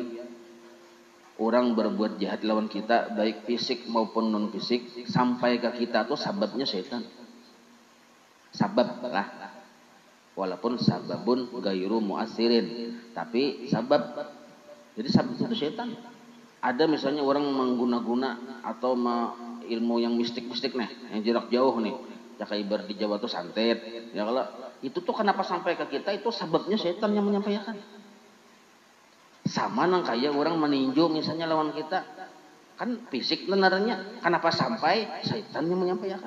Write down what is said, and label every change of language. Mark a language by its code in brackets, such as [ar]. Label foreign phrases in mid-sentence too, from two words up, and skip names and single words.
[bjn] Orang berbuat jahat lawan kita baik fisik maupun non fisik sampai ke kita tuh sababnya syaitan. Sabab lah. Walaupun [ar] سببٌ غيرُ مؤثرين, [bjn] tapi sabab. Jadi sabab itu syaitan. Ada misalnya orang mengguna-guna atau ilmu yang mistik-mistik nih, yang jarak jauh nih. Ya kayak ibarat di Jawa tuh santet. Ya kalau itu tuh kenapa sampai ke kita itu sababnya syaitan yang menyampaikan. Sama nang kayak orang meninju misalnya lawan kita. Kan fisik lenarnya, kenapa sampai syaitan yang menyampaikan.